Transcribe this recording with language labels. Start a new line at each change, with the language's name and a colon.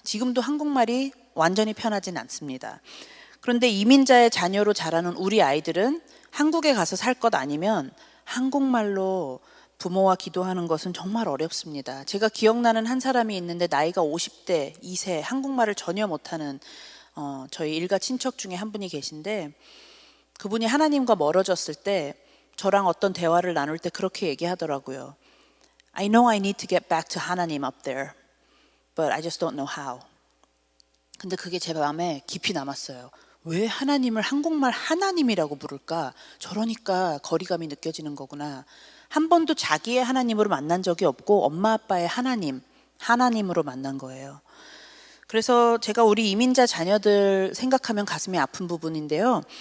Korean: 지금도 한국말이 완전히 편하진 않습니다. 그런데 이민자의 자녀로 자라는 우리 아이들은 한국에 가서 살 것 아니면 한국말로 부모와 기도하는 것은 정말 어렵습니다. 제가 기억나는 한 사람이 있는데 나이가 50대, 2세, 한국말을 전혀 못하는 저희 일가 친척 중에 한 분이 계신데 그분이 하나님과 멀어졌을 때 저랑 어떤 대화를 나눌 때 그렇게 얘기하더라고요.
English: I know I need to get back to 하나님 up there, but I just don't know how.
Korean: 근데 그게 제 마음에 깊이 남았어요. 왜 하나님을 한국말 하나님이라고 부를까? 저러니까 거리감이 느껴지는 거구나. 한 번도 자기의 하나님으로 만난 적이 없고 엄마 아빠의 하나님으로 만난 거예요. 그래서 제가 우리 이민자 자녀들 생각하면 가슴이 아픈 부분인데요.